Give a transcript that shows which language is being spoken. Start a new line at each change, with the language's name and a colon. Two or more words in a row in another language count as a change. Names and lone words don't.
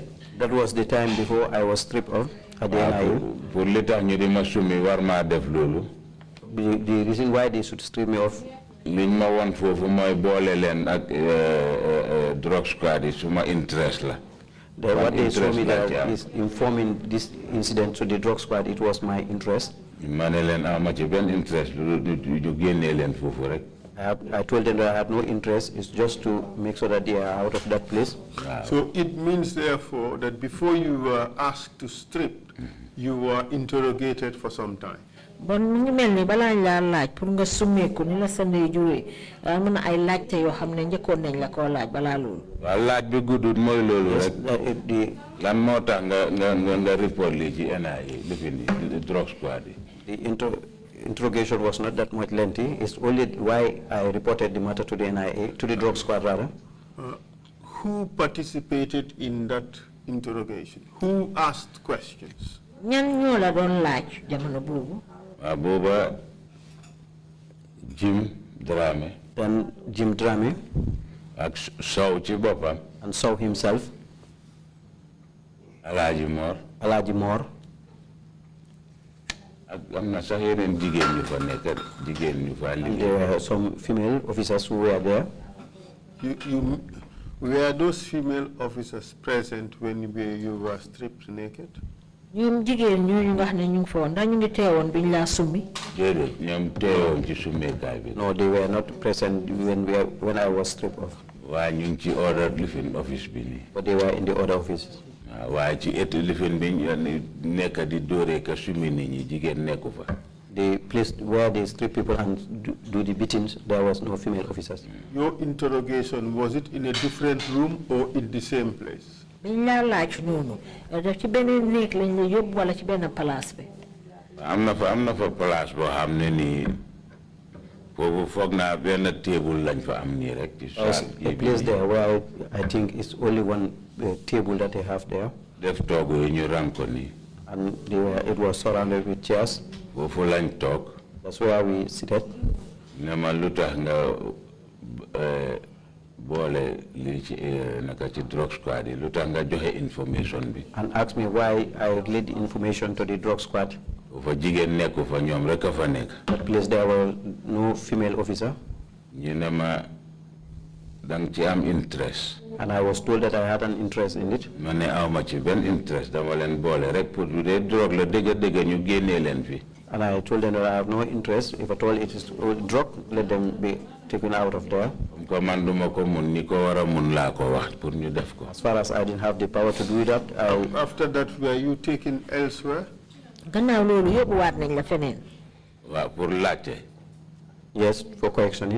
English: That was the time before I was stripped off at the NIA.
Wolof: Pour li tax ñu di ma summi war maa def loolu.
English: The reason why they should strip me off
Wolof: liñ ma won fofu moy bolé len ak
English: drug squad
Wolof: yi suma interest la.
English: What they told me that is informing this incident to the drug squad, it was my interest. Interest. I told them that I have no interest. It's just to make sure that they are out of that place. Wow. So it means, therefore, that before you were asked to strip, you were interrogated for some time.
Wolof: Bon ngi melni bala la laaj pour nga summeeku ni la sa ndey juré am na ay laajte yoo xam ne njëkkoon nañ la ko laaj bala loolu waaw laaj bi guddut mooy loolu rek lan moo tax nga report lii ci NIA lifin
English: the drug squad the interrogation was not that much lengthy. It's only why I reported the matter to the NIA, to the drug squad rather. Who participated in that interrogation? Who asked questions?
Wolof: ñan ñoo la doon laaj jamono boobu
English: Boba Jim Drame. Then Jim Drame. And Sow himself. Alaji Moore. Alaji Moore. And there were some female officers who were there. Were those female officers present when you were stripped naked?
Wolof: ñoom jigéen ñooñu nga xam ne ñu ngi fa woon ndax ñu ngi teewoon biñ laa summi déedéet ñoom teewoon ci summeekaay bi
English: no, they were not present when I was stripped off.
Wolof: waaye ñu ngi ci order lifin office bi nii
English: but they were in the other offices.
Wolof: waaye ci lifin bi nekk di dóoree ka summi nit ñi jigéen nekku fa.
English: The place where they strip people and do the beatings, there was no female officers. Your interrogation, was it in a different room or in the same place?
Wolof: biñ laa laaj noonu daf ci beneen néeg lañ la yóbbu wala ci benn place bi am na fa place boo xam ne nii foofu foog naa benn table lañ fa am nii rek ci
English: a place there where I think it's only one table that they have there.
Wolof: def toogu yi ñu rang ko nii
English: and it was surrounded with chairs.
Wolof: foofu lañ toog.
English: That's where we seated.
Wolof: ne ma lu tax nga boole li ci naka ci drug squad yi lu tax nga joxe information bi.
English: and asked me why I relayed the information to the drug squad.
Wolof: fa jigéen nekku fa ñoom rek a fa nekk.
English: That place there were no female officer.
Wolof: ñu ne ma dang ci am interest.
English: And I was told that I had an interest in it.
Wolof: ma ne aw ma ci benn interest dama leen boole rek pour du dee drogue la dëgg ñu génnee leen fi.
English: And I told them that I have no interest. If at all it is drug, let them be taken out of there. As far as I didn't have the power to do that, after that, were you taken elsewhere? Yes, for correctioning.